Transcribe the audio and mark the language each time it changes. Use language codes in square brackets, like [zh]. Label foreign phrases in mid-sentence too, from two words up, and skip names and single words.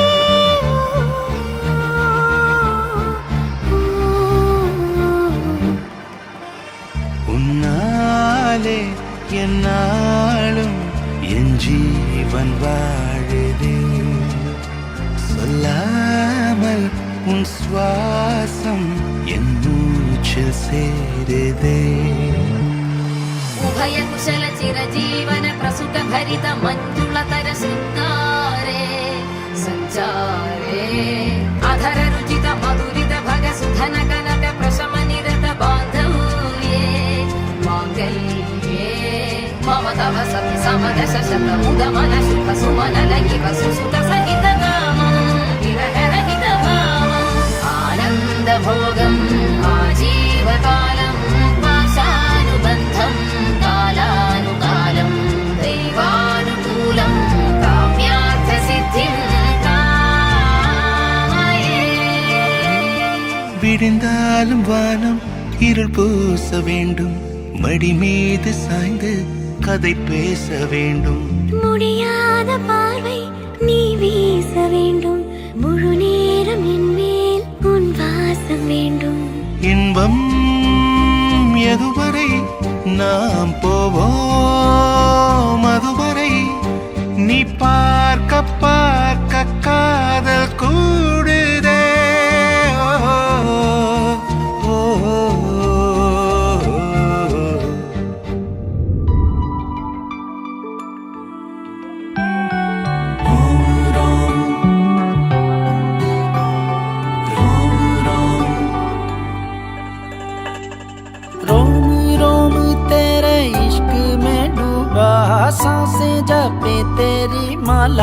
[ta] உன்னாலே என் நாளும் என் ஜீவன் வாழுதே. சொல்லாமல் உன் சுவாசம் என் மூச்சில் சேருதே. [sa] उभय कुशल चिरजीवन प्रसुत भरित मञ्जुलतर शृङ्गारे सञ्चारे अधर रुचित मधुरित भग सुधन कनक प्रशम निरत बान्धव्ये माङ्गल्ये मम तव सखि समदश शत मुदमन शुभ सुमन लगिव सुसुत सहित कामं विरह रहित भावम् आनन्द भोगम् आजीवकालं पाशानुबन्धं कालानुकालं दैवानुकूलं काम्यार्थ सिद्धिं कामये [ta] விடிந்தாலும் வானம் இருள் பூச வேண்டும், மடி மீது சாய்ந்து கதை பேச வேண்டும். முடியாத பார்வை நீ வீச வேண்டும், முழு நேரம் என் மேல் உன் வாசம் வேண்டும். இன்பம் எதுவரை நாம் போவோம், அதுவரை நீ பார்க்க பார்க்க காதல் கூடுதே. ஓ, ஓ, ஓ, [hi] रोम रोम तेरे इश्क में डूबा, सांसें जपे तेरी माला।